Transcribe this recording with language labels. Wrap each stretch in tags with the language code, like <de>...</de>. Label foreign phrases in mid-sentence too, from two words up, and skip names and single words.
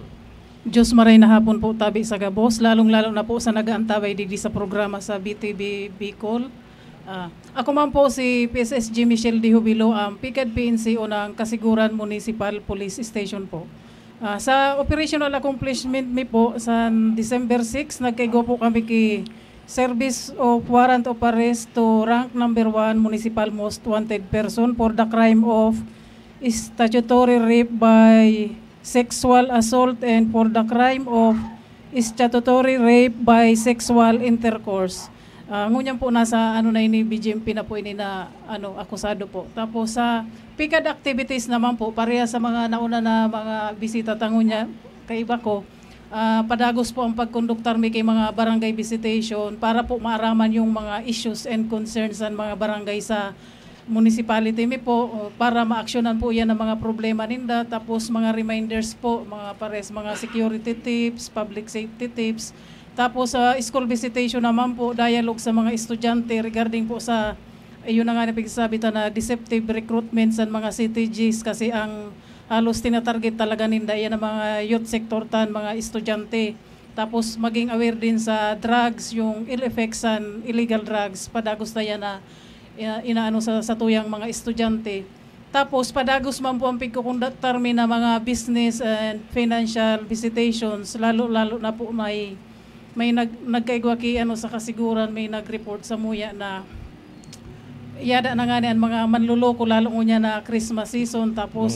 <bik>Diyos maray na hapon po tabi sa gabos, lalong-lalo na po sa nag-aantabay didi sa programa sa BTV Bicol. Ako man po si PSSG Michelle Di Jubilo, PICAD PNC o ng Kasiguran Municipal Police Station po.</bik> <en>Sa operational accomplishment</en> <bik>mi po, sa December 6, nagkaigo po kami</bik> <en>Service of Warrant of Arrest to rank number 1 Municipal Most Wanted Person for the crime of statutory rape by sexual assault and for the crime of statutory rape by sexual intercourse.</en> <bik>Ngunyan po nasa na ini BGMP na po ini na akusado po. Tapos sa PICAD activities naman po, pareha sa mga nauna na mga bisita tangunya kay iba ko. Padagos po ang pagkonduktar mi kay mga barangay visitation para po maaraman yung mga</bik> <en>issues and concerns</en> <bik>ng mga barangay sa municipality mi po, para ma-actionan po yan ang mga problema ninda.</bik> <en>Tapos mga reminders po, mga security tips, public safety tips.</en> <bik>Tapos sa school visitation naman po, dialogue sa mga estudyante regarding po sa yun na nga napagsasabi na</bik> <en>deceptive recruitment</en> <bik>sa mga CTGs, kasi ang halos tinatarget talaga ninda yan ang mga</bik> <en>youth sector</en> <bik>mga estudyante. Tapos maging aware din sa drugs, yung</bik> <en>ill effects and illegal drugs,</en> <bik>padagos na yan na inaano sa tuyang mga estudyante. Tapos padagos man po ang pagkukundaktar mi na mga</bik> <en>business and financial visitations,</en> <bik>lalo na po may nagkaigwa ki ano sa kasiguran, may nag-report sa muya na yada na nga niyan mga manluloko lalo unya na</bik> <en>Christmas season,</en> <bik>tapos</bik>